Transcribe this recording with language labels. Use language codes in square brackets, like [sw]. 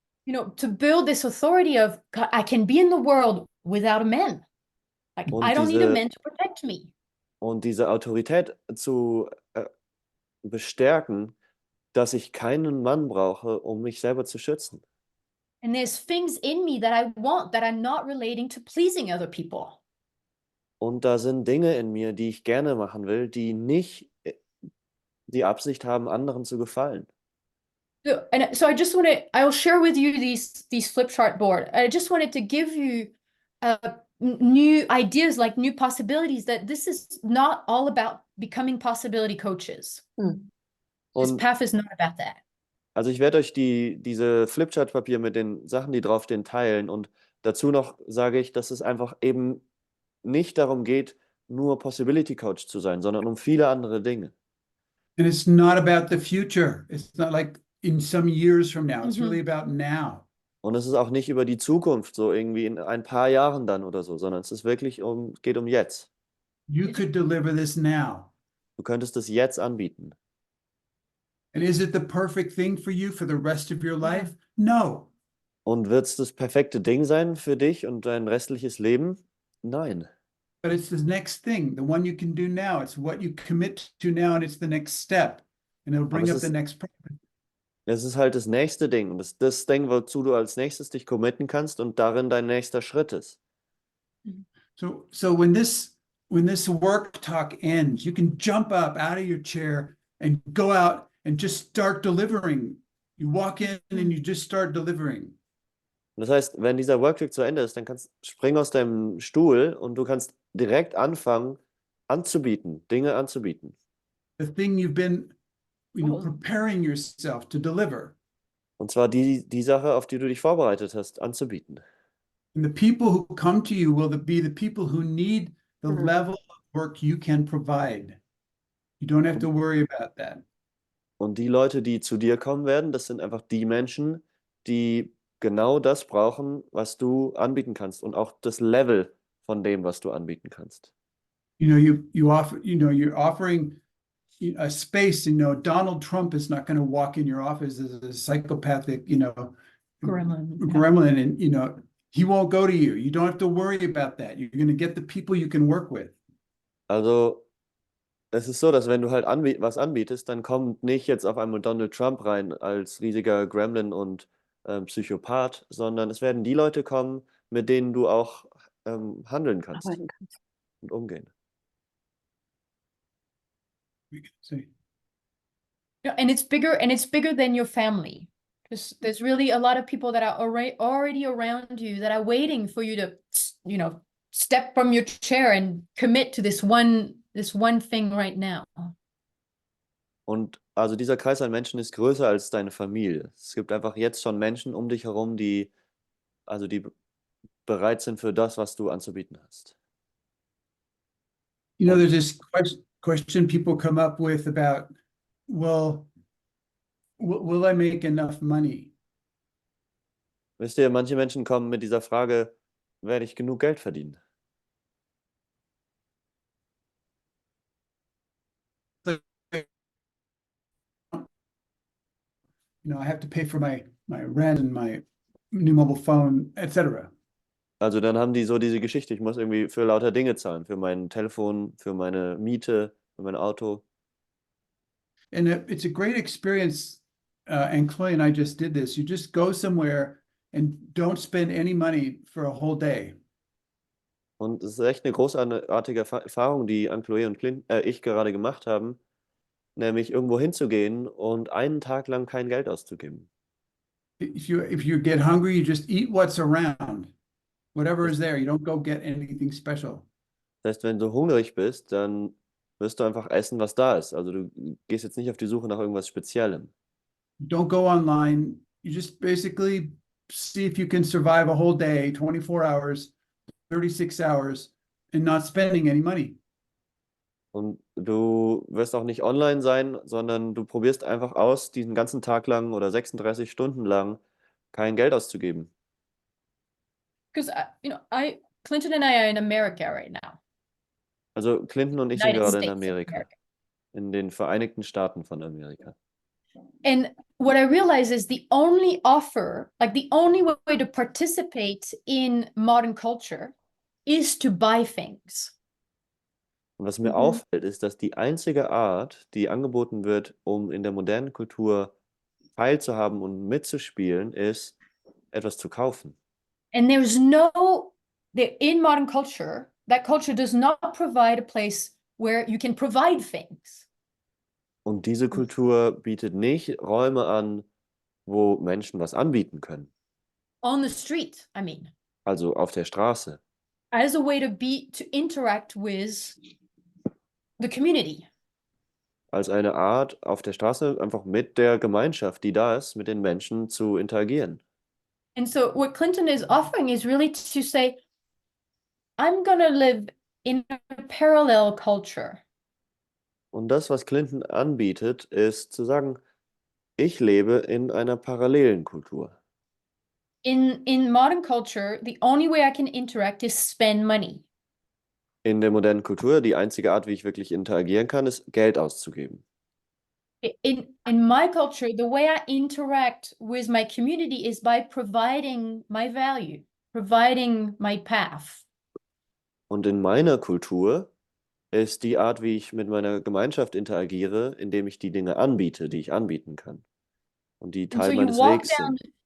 [en] To build this authority of, God, I can be in the world without a man. Like, I don't need a man to protect me. [de] Und diese Autorität zu bestärken, dass ich keinen Mann brauche, um mich selber zu schützen. [en] And there's things in me that I want that I'm not relating to pleasing other people. [de] Und da sind Dinge in mir, die ich gerne machen will, die nicht die Absicht haben, anderen zu gefallen. [en] So I just want to, I'll share with you these flip chart board. I just wanted to give you new ideas, like new possibilities, that this is not all about becoming possibility coaches. This path is not about that. [de] Also ich werde euch diese Flipchart-Papier mit den Sachen, die draufstehen, teilen. Und dazu noch sage ich, dass es einfach eben nicht darum geht, nur Possibility Coach zu sein, sondern um viele andere Dinge. [en] And it's not about the future. It's not like in some years from now. It's really about now. [de] Und es ist auch nicht über die Zukunft, so irgendwie in ein paar Jahren dann oder so, sondern es ist wirklich geht um jetzt. [en] You could deliver this now. [de] Du könntest es jetzt anbieten. [en] And is it the perfect thing for you for the rest of your life? No. [de] Und wird es das perfekte Ding sein für dich und dein restliches Leben? Nein. [en] But it's the next thing, the one you can do now. It's what you commit to now, and it's the next step. And it'll bring up the next problem. [de] Es ist halt das nächste Ding. Und das Ding, wozu du als nächstes dich committen kannst und darin dein nächster Schritt ist. [en] So when this work talk ends, you can jump up out of your chair and go out and just start delivering. You walk in and you just start delivering. [de] Das heißt, wenn dieser Worktalk zu Ende ist, dann spring aus deinem Stuhl und du kannst direkt anfangen anzubieten, Dinge anzubieten. [en] The thing you've been preparing yourself to deliver. [de] Und zwar die Sache, auf die du dich vorbereitet hast, anzubieten. [en] And the people who come to you will be the people who need the level of work you can provide. You don't have to worry about that. [de] Und die Leute, die zu dir kommen werden, das sind einfach die Menschen, die genau das brauchen, was du anbieten kannst und auch das Level von dem, was du anbieten kannst. [en] You know, you offer, you know, you're offering a space. You know, Donald Trump is not going to walk in your office as a psychopathic, you know, gremlin, and you know, he won't go to you. You don't have to worry about that. You're going to get the people you can work with. [de] Also es ist so, dass wenn du halt was anbietest, dann kommt nicht jetzt auf einmal Donald Trump rein als riesiger Gremlin und Psychopath, sondern es werden die Leute kommen, mit denen du auch handeln kannst und umgehen. [en] Yeah, and it's bigger than your family. There's really a lot of people that are already around you that are waiting for you to, you know, step from your chair and commit to this one thing right now. [de] Und also dieser Kreis an Menschen ist größer als deine Familie. Es gibt einfach jetzt schon Menschen um dich herum, die bereit sind für das, was du anzubieten hast. [en] You know, there's this question people come up with about, well, will I make enough money? [de] Wisst ihr, manche Menschen kommen mit dieser Frage, werde ich genug Geld verdienen? [en] You know, I have to pay for my rent and my new mobile phone, etc. [de] Also dann haben die so diese Geschichte, ich muss irgendwie für lauter Dinge zahlen, für mein Telefon, für meine Miete, für mein Auto. [en] And it's a great experience. Anne-Chloé and I just did this. You just go somewhere and don't spend any money for a whole day. [de] Und es ist echt eine großartige Erfahrung, die Anne-Chloé und ich gerade gemacht haben, nämlich irgendwo hinzugehen und einen Tag lang kein Geld auszugeben. [en] If you get hungry, you just eat what's around. Whatever is there, you don't go get anything special. [de] Das heißt, wenn du hungrig bist, dann wirst du einfach essen, was da ist. Also du gehst jetzt nicht auf die Suche nach irgendwas Speziellem. [en] Don't go online. You just basically see if you can survive a whole day, 24 hours, 36 hours, and not spending any money. [de] Und du wirst auch nicht online sein, sondern du probierst einfach aus, diesen ganzen Tag lang oder 36 Stunden lang kein Geld auszugeben. [en] Because you know, Clinton and I are in America right now. [de] Also Clinton und ich sind [en] United [de] gerade in [en] States of [de] Amerika, in den Vereinigten Staaten von Amerika. [en] And what I realize is the only offer, like the only way to participate in modern culture is to buy things. [de] Und was mir auffällt, ist, dass die einzige Art, die angeboten wird, um in der modernen Kultur teilzuhaben und mitzuspielen, ist, etwas zu kaufen. [en] And in modern culture, that culture does not provide a place where you can provide things. [de] Und diese Kultur bietet nicht Räume an, wo Menschen was anbieten können. [en] On the street, I mean. [de] Also auf der Straße. [en] As a way to interact with the community. [de] Als eine Art, auf der Straße einfach mit der Gemeinschaft, die da ist, mit den Menschen zu interagieren. [en] And so what Clinton is offering is really to say, I'm going to live in a parallel culture. [de] Und das, was Clinton anbietet, ist zu sagen, ich lebe in einer parallelen Kultur. [en] In modern culture, the only way I can interact is spend money. [de] In der modernen Kultur, die einzige Art, wie ich wirklich interagieren kann, ist Geld auszugeben. [en] In my culture, the way I interact with my community is by providing my value, providing my path. [de] Und in meiner Kultur ist die Art, wie ich mit meiner Gemeinschaft interagiere, indem ich die Dinge anbiete, die ich anbieten kann. Und die Teil meines Wegs sind.